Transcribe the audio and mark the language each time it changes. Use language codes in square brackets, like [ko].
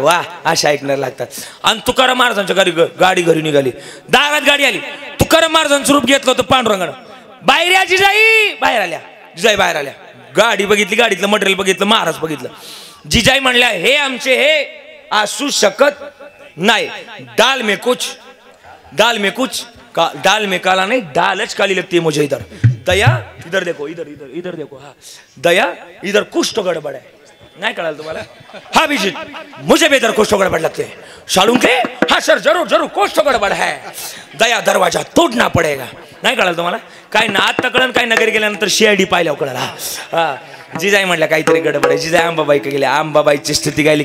[mr] वा, अशा ऐकणार लागतात. आणि तुकाराम महाराजांच्या गाडी घरी निघाली. दारात गाडी आली. तुकाराम महाराजांचं रूप घेतलं होतं पांडुरंगानं. बाहेर या जिजाई, बाहेर आल्या. गाडी बघितली, गाडीतलं मटेरियल बघितलं, महाराज बघितलं. जिजाई म्हणल्या, हे आमचे हे असू शकत नाही. [hi] दाल में कुछ दाल में काला नहीं, दालच काली लगती है मुझे. इधर दया, इधर देखो, इधर देखो. हाँ, दया, इधर कुछ तो गड़बड़ है. नहीं [mr] कळाल तुम्हाला? [hi] हाँ विजित, मुझे भी इधर कुछ तो गड़बड़ लगते है. शालूंके, हाँ सर, जरूर कुछ तो गड़बड़ है. दया, दरवाजा तोडना पडेगा. [mr] नाही कळाल तुम्हाला? काय नात कळण, काय नगरी गेल्यानंतर CID पाहिल्यावर कळाल. हा, जिजाई म्हटलं काहीतरी गडबड आहे. जिजाई आंबाबाईकडे गेले. आंबाबाईची स्तुती गायली.